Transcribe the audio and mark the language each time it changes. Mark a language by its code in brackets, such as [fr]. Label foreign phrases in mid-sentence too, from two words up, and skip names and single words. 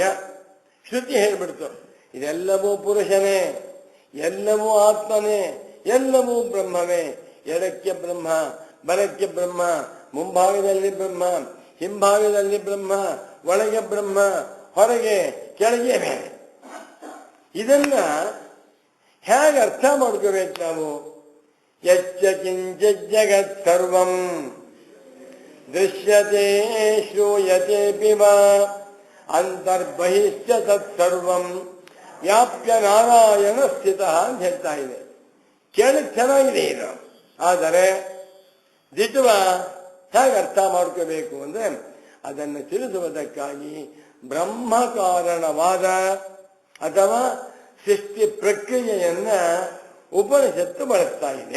[kn] ಶ್ರುತಿ ಹೇಳ್ಬಿಡ್ತು, ಇದೆಲ್ಲವೂ ಪುರುಷನೇ, ಎಲ್ಲವೂ ಆತ್ಮನೇ, ಎಲ್ಲವೂ ಬ್ರಹ್ಮವೇ. ಎಡಕ್ಕೆ ಬ್ರಹ್ಮ, ಬಲಕ್ಕೆ ಬ್ರಹ್ಮ, ಮುಂಭಾಗದಲ್ಲಿ ಬ್ರಹ್ಮ, ಹಿಂಭಾಗದಲ್ಲಿ ಬ್ರಹ್ಮ, ಒಳಗೆ ಬ್ರಹ್ಮ, ಹೊರಗೆ ಕೆಳಗೆ ಬೇರೆ. ಇದನ್ನ ಹೇಗೆ ಅರ್ಥ ಮಾಡ್ಕೋಬೇಕು ನಾವು? [sa] ಯಚ್ಚ ಕಿಂಚಿತ್ ಜಗತ್ ಸರ್ವಂ ದೃಶ್ಯತೆ ಶ್ರೂಯತೆ ವಾ ಅಂತರ್ಬಹಿಶ್ಚ ತತ್ಸರ್ವಂ ವ್ಯಾಪ್ಯ ನಾರಾಯಣ ಸ್ಥಿತ [kn] ಅಂತ ಹೇಳ್ತಾ ಇದೆ. ಕೇಳಕ್ ಚೆನ್ನಾಗಿದೆ ಇದು, ಆದರೆ ದಿಟ್ವ ಹೇಗೆ ಅರ್ಥ ಮಾಡ್ಕೋಬೇಕು ಅಂದ್ರೆ ಅದನ್ನು ತಿಳಿಸುವುದಕ್ಕಾಗಿ ಬ್ರಹ್ಮ ಕಾರಣವಾದ ಅಥವಾ ಸೃಷ್ಟಿ ಪ್ರಕ್ರಿಯೆಯನ್ನ ಉಪನಿಷತ್ತು ಬಳಸ್ತಾ ಇದೆ.